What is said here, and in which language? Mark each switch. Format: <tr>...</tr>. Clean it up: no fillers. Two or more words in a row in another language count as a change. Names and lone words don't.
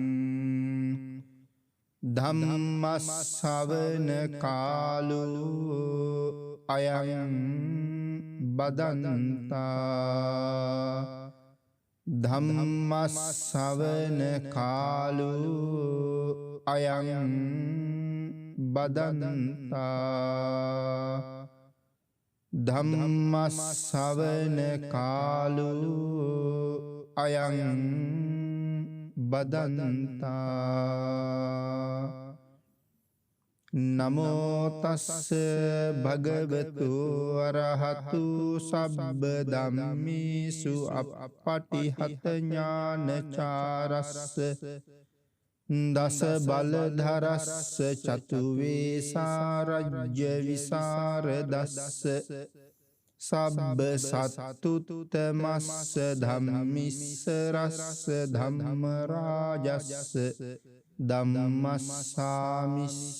<pi>ධම්මස්සවන කාලෝ අයං බදන්තා ධම්මස්සවන කාලෝ අයං බදන්තා ධම්මස්සවන කාලෝ අයං බදන්තා නමෝ තස්ස භගවතු අරහතු සබ්බ ධම්මේසු අප්පටිහත ඥානචාරස්ස දස බලධරස්ස චතුවේසාරජ්‍ය විසරදස්ස සබ්බ සත්තුත්තමස්ස ධම්මිස්සරස්ස ධම්ම රාජස්ස ධම්මස්සාමිස්ස</pi>